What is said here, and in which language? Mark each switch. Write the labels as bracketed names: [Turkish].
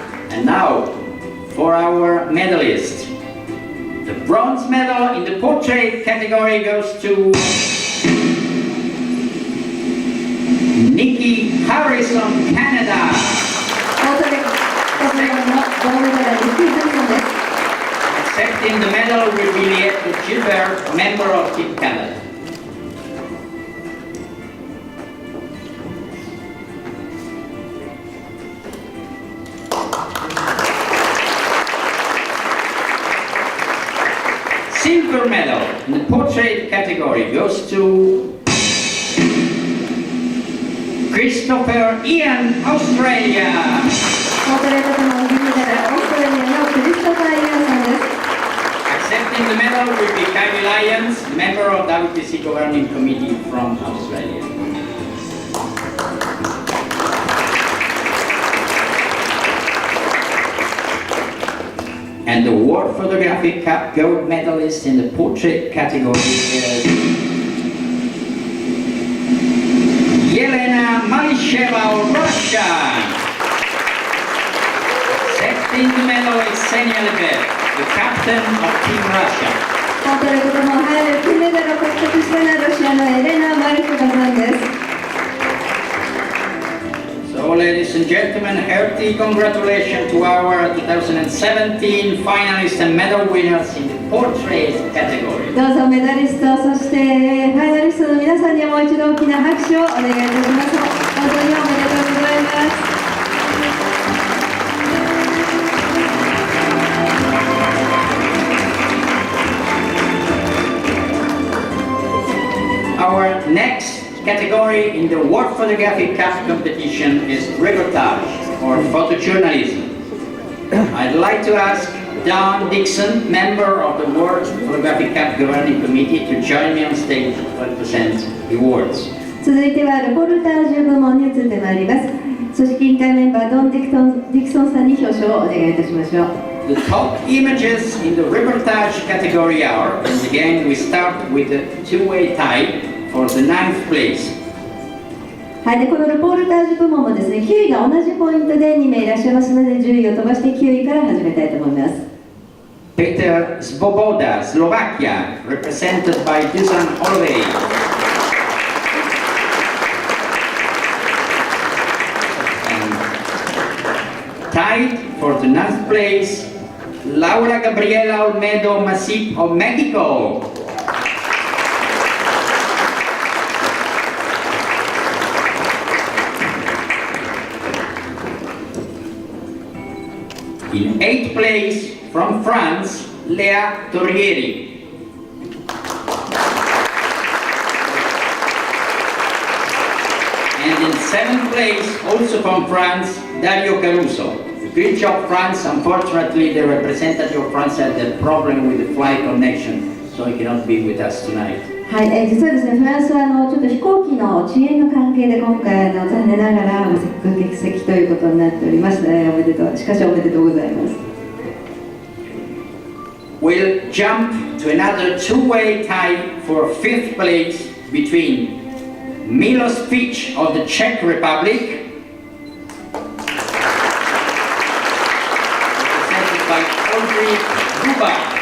[English] And now, our medalists. The bronze medal in the portrait category goes to Nikki Harrison, Canada. [Japanese] ポートレカテゴリーの銅メダル、ニッキー・ハリソンです。 [English] Accepting the medal will be Liette Gilbert, member of Team Canada. Silver medal in the portrait category goes to Christopher Ian, Australia. [Japanese] ポートレート部門銀メダル、オーストラリアのクリストファー・イアンさんです。 [English] Accepting the medal will be Kylie Lyons, member of WPC governing committee from Australia. And the World Photographic Cup gold medalist in the portrait category is Yelena Malisheva of Russia. Accepting the medal is Ksenia Lebev, the captain of Team Russia. [Japanese] ポートレート部門栄える金メダルを獲得したのはロシアのエレナ・マリコバさんです。 [English] So, ladies and gentlemen, hearty congratulations to our 2017 finalists and medal winners in the portrait category. [Japanese] どうぞメダリスト、そしてファイナリストの皆さんにもう一度大きな拍手をお願いいたします。本当におめでとうございます。 [English] Our next category in the World Photographic Cup competition is reportage or photojournalism. I'd like to ask Don Dixon, member of the World Photographic Cup governing committee, to join me on stage to present the awards. [Japanese] 続いてはレポルタージュ部門に移ってまいります。組織委員会メンバードン・ディクソンさんに表彰をお願いいたしましょう。 [English] The top images in the reportage category are, and again we start with a two-way tie for the 9th place. [Japanese] はい、でこのレポルタージュ部門もですね、9位が同じポイントで2名いらっしゃいますので、10位を飛ばして9位から始めたいと思います。 [English] Peter Svoboda, Slovakia, represented by Dusan Holloway. And tied for the 9th place, Laura Gabriela Olmedo Masip of Mexico. In 8th place, from France, Léa Torrieri. And in 7th place, also from France, Dario Caruso. Great job, France. Unfortunately, the representative of France had a problem with the flight connection, so he cannot be with us tonight. [Japanese] はい、実はですね、フランスはちょっと飛行機の遅延の関係で今回残念ながら欠席ということになっております。しかしおめでとうございます。 [English] We'll jump to another two-way tie for 5th place between Milos Fitch of the Czech Republic, represented by Audrey Duba.